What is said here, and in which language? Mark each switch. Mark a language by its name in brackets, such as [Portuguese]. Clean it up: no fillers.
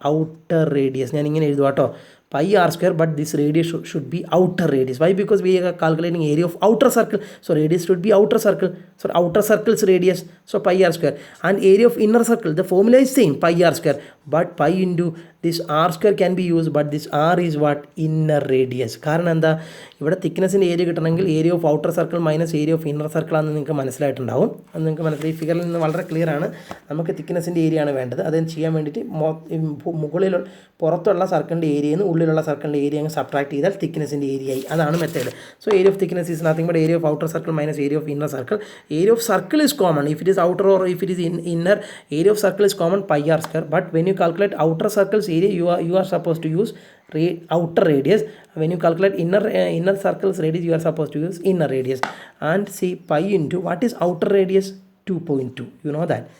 [English] Outer radius. [Malayalam] ഞാൻ ഇങ്ങനെ എഴുതുക കേട്ടോ. [English] Pi r square, but this radius should be outer radius. Why? Because we are calculating area of outer circle, so radius should be outer circle. So outer circle's radius, so pi r square. And area of inner circle, the formula is same, pi r square, but pi into this r square can be used, but this r is what? Inner radius. [Malayalam] കാരണം എന്താ, ഇവിടെ തിക്നെസ്സിൻ്റെ area കിട്ടണമെങ്കിൽ area of outer circle minus area of inner circle ആണെന്ന് നിങ്ങൾക്ക് മനസ്സിലായിട്ടുണ്ടാവും. അത് നിങ്ങൾക്ക് മനസ്സിലായി. ഈ ഫിഗറിൽ നിന്ന് വളരെ ക്ലിയർ ആണ്. നമുക്ക് തിക്നെസ്സിൻ്റെ ഏരിയ ആണ് വേണ്ടത്. അത് ചെയ്യാൻ വേണ്ടിയിട്ട് മുകളിൽ പുറത്തുള്ള സർക്കിളിൻ്റെ ഏരിയയിൽ നിന്ന് ഉള്ളിലുള്ള സർക്കിളിൻ്റെ ഏരിയ അങ്ങ് സബ്ട്രാക്ട് ചെയ്താൽ തിക്നെസ്സിൻ്റെ ഏരിയ ആയി. അതാണ് method. [English] So area of thickness is nothing but area of outer circle minus area of inner circle. Area of circle is common. If it is outer or if it is inner, area of circle is common, pi r square. But when you calculate outer circle's area, you are supposed to use outer radius. When you calculate inner circle's radius, you are supposed to use inner radius. And see, pi into what is outer radius? 2.2. You know that.